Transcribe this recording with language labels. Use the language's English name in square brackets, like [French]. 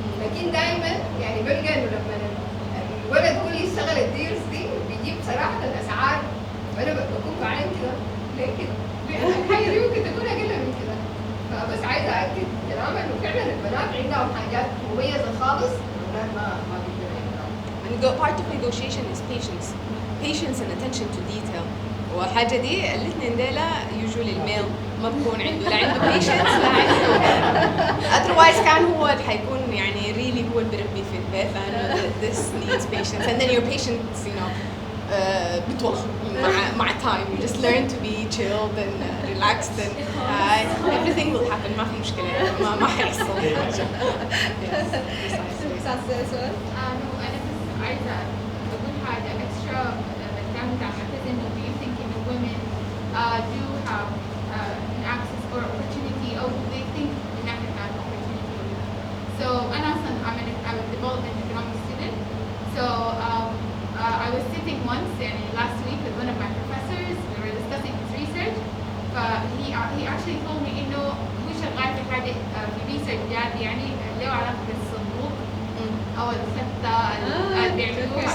[Arabic] لكن دائما يعني بلقى إنه لما الولد هو اللي يشتغل الديلز دي بيجيب صراحة الأسعار وأنا بكون بعين كده ليه كده؟ الحاجة دي ممكن تكون أقل من كده. فبس عايزة أأكد كلامها إنه فعلا البنات عندهم حاجات مميزة خالص الولاد ما بيقدروا يعملوها. [English] And part of negotiation is patience and attention to detail. [Arabic] والحاجة دي الاثنين ديلا usually الميل ما بكون عنده لا عنده patience لا عنده otherwise كان هو اللي حيكون يعني really هو اللي بيربي في البيت لأنه [English] this needs patience and then your patience you know [Arabic] بتوخ مع [English] time you just learn to be chilled and relaxed and everything will happen [Arabic] ما في مشكلة ما حيحصل حاجة. سؤال؟ [English] no, [Arabic] أنا بس عايزة أقول حاجة [English] extra [Arabic] بالكلام بتاع معتز إنه [English] do you think إنه women do have an access or opportunity or do they think إن إحنا have opportunity? So [Arabic] أنا أصلاً [English] I'm a development economics student. So I was sitting once يعني last week with one of my professors. We were discussing his research. He actually told me [Arabic] إنه هو شغال في حاجة في research جاد يعني له علاقة بالصندوق أو الخطة اللي بيعملوها.